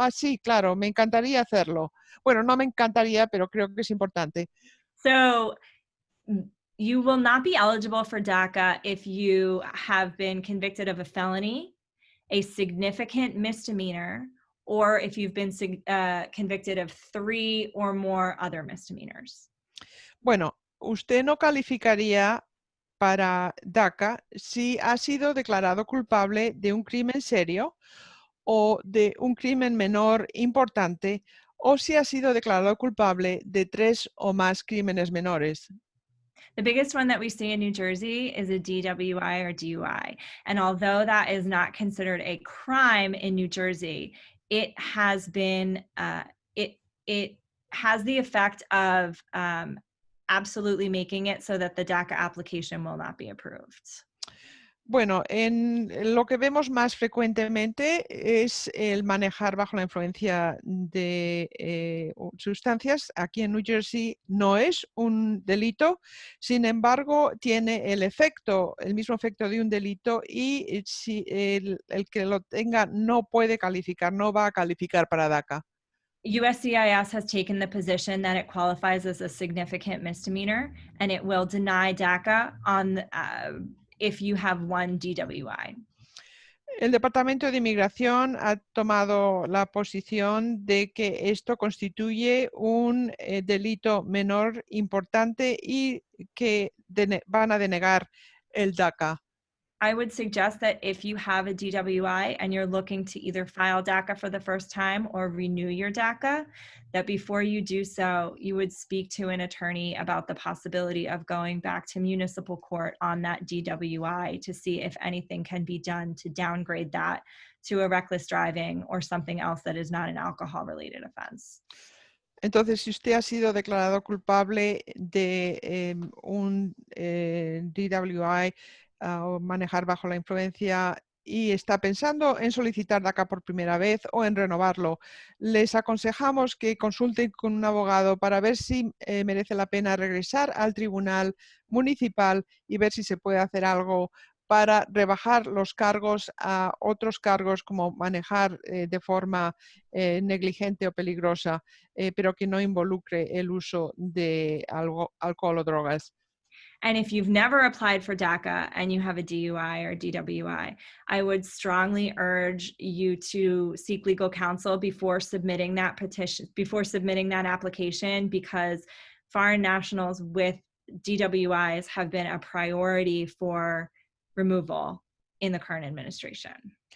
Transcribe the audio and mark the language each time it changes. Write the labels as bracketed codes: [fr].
[es] Sí, claro, me encantaría hacerlo. Bueno, no me encantaría, pero creo que es importante. [en] So, you will not be eligible for DACA if you have been convicted of a felony, a significant misdemeanor, or if you've been convicted of 3 or more other misdemeanors. [es] Bueno, usted no calificaría para DACA si ha sido declarado culpable de un crimen serio o de un crimen menor importante o si ha sido declarado culpable de 3 o más crímenes menores. [en] The biggest one that we see in New Jersey is a DWI or DUI. And although that is not considered a crime in New Jersey, it has been, it has the effect of absolutely making it so that the DACA application will not be approved. [es] Bueno, en lo que vemos más frecuentemente es el manejar bajo la influencia de sustancias. Aquí en New Jersey no es un delito, sin embargo, tiene el mismo efecto de un delito y si el que lo tenga no puede calificar, no va a calificar para DACA. [en] USCIS has taken the position that it qualifies as a significant misdemeanor, and it will deny DACA on if you have one DWI. [es] El Departamento de Inmigración ha tomado la posición de que esto constituye un delito menor importante y que van a denegar el DACA. [en] I would suggest that if you have a DWI and you're looking to either file DACA for the first time or renew your DACA, that before you do so, you would speak to an attorney about the possibility of going back to municipal court on that DWI to see if anything can be done to downgrade that to a reckless driving or something else that is not an alcohol-related offense. [es] Entonces, si usted ha sido declarado culpable de un DWI o manejar bajo la influencia y está pensando en solicitar DACA por primera vez o en renovarlo, les aconsejamos que consulten con un abogado para ver si merece la pena regresar al tribunal municipal y ver si se puede hacer algo para rebajar los cargos a otros cargos como manejar de forma negligente o peligrosa, pero que no involucre el uso de alcohol o drogas. [en] And if you've never applied for DACA and you have a DUI or DWI, I would strongly urge you to seek legal counsel before submitting that petition, before submitting that application, because foreign nationals with DWIs have been a priority for removal in the current administration.